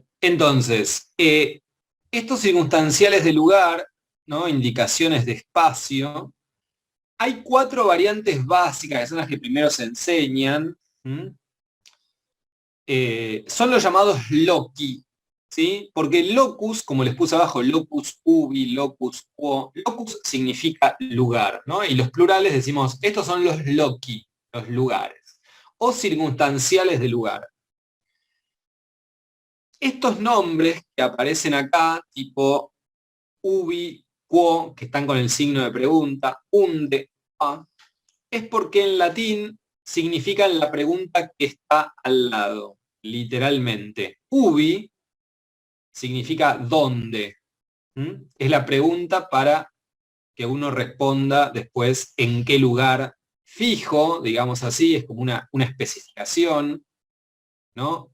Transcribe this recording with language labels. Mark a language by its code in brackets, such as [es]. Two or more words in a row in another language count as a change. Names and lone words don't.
[es] Entonces, estos circunstanciales de lugar, ¿no? Indicaciones de espacio. Hay 4 variantes básicas, que son las que primero se enseñan. Son los llamados loci, ¿sí? Porque locus, como les puse abajo, [la] locus ubi, locus quo, locus [es] significa lugar, ¿no? Y los plurales decimos, estos son los loci, los lugares, o circunstanciales de lugar. Estos nombres que aparecen acá, tipo [la] ubi, quo, [es] que están con el signo de pregunta, unde, a, es porque en latín significan la pregunta que está al lado, literalmente. Ubi significa dónde. Es la pregunta para que uno responda después en qué lugar fijo, digamos así, es como una especificación, ¿no?